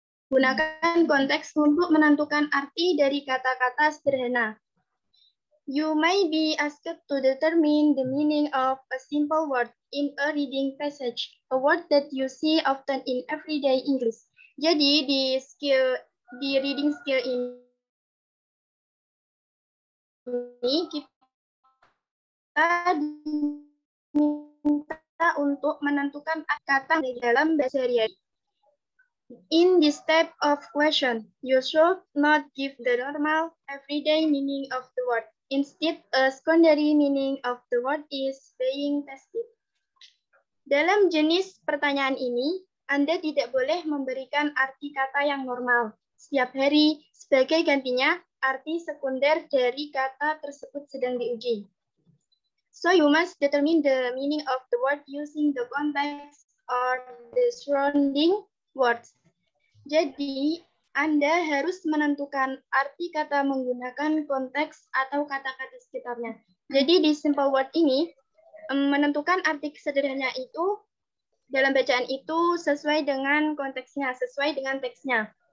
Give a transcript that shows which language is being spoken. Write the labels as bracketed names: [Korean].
[Indonesian] Gunakan konteks untuk menentukan arti dari kata-kata sederhana. [English] You may be asked to determine the meaning of a simple word in a reading passage, a word that you see often in everyday English. [Indonesian] Jadi di reading skill ini kita diminta untuk menentukan kata di dalam bahasa sehari-hari. [English] In this type of question, you should not give the normal everyday meaning of the word. Instead, a secondary meaning of the word is being tested. [Indonesian] Dalam jenis pertanyaan ini, Anda tidak boleh memberikan arti kata yang normal setiap hari. Sebagai gantinya, arti sekunder dari kata tersebut sedang diuji. [English] So you must determine the meaning of the word using the context or the surrounding words. [Indonesian] Jadi, Anda harus menentukan arti kata menggunakan konteks atau kata-kata sekitarnya. Jadi di simple word ini, menentukan arti sederhana itu dalam bacaan itu sesuai dengan konteksnya, sesuai dengan teksnya.